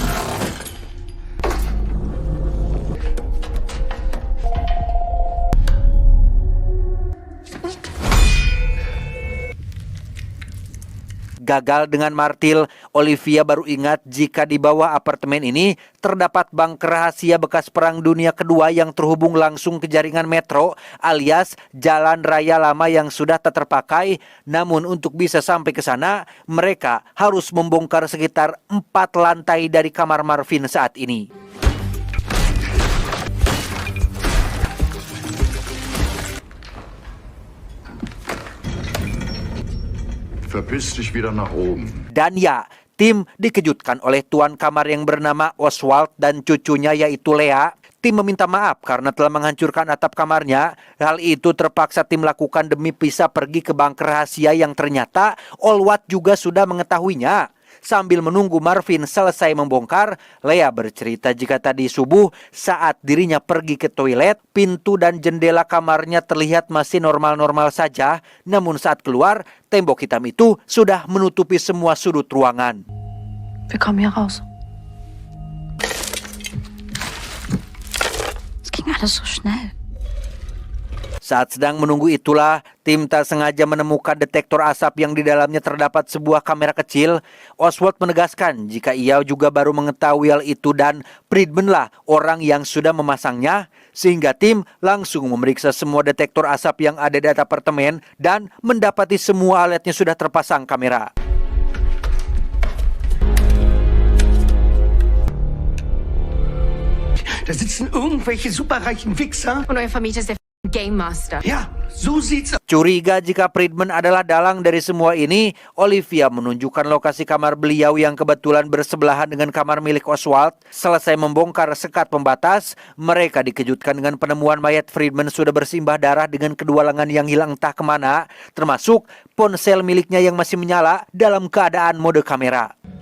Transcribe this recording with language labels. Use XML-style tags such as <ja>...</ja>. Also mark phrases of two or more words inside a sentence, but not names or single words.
<id>Gagal dengan martil, Olivia baru ingat jika di bawah apartemen ini terdapat bunker rahasia bekas Perang Dunia Kedua yang terhubung langsung ke jaringan metro alias jalan raya lama yang sudah tak terpakai. Namun untuk bisa sampai ke sana, mereka harus membongkar sekitar 4 lantai dari kamar Marvin saat ini.</id> <de>Verpiss dich wieder nach oben.</de> <id>Dan ya, tim dikejutkan oleh tuan kamar yang bernama Oswald dan cucunya yaitu Lea. Tim meminta maaf karena telah menghancurkan atap kamarnya. Hal itu terpaksa tim lakukan demi bisa pergi ke bunker rahasia yang ternyata Oswald juga sudah mengetahuinya. Sambil menunggu Marvin selesai membongkar, Lea bercerita jika tadi subuh saat dirinya pergi ke toilet, pintu dan jendela kamarnya terlihat masih normal-normal saja. Namun saat keluar, tembok hitam itu sudah menutupi semua sudut ruangan.</id> <de>Wir kommen hier raus. Es ging alles so schnell.</de> <id>Saat sedang menunggu itulah, tim tak sengaja menemukan detektor asap yang di dalamnya terdapat sebuah kamera kecil. Oswald menegaskan jika ia juga baru mengetahui hal itu dan Friedman lah orang yang sudah memasangnya. Sehingga tim langsung memeriksa semua detektor asap yang ada di apartemen dan mendapati semua alatnya sudah terpasang kamera.</id> <de>Da sitzen irgendwelche superreichen Wichser. Und euer Vermieter ist der Game Master. Ja, so sieht's aus.</de> <id>Curiga jika Friedman adalah dalang dari semua ini, Olivia menunjukkan lokasi kamar beliau yang kebetulan bersebelahan dengan kamar milik Oswald. Selesai membongkar sekat pembatas, mereka dikejutkan dengan penemuan mayat Friedman sudah bersimbah darah dengan kedua lengan yang hilang entah kemana, termasuk ponsel miliknya yang masih menyala dalam keadaan mode kamera.</id>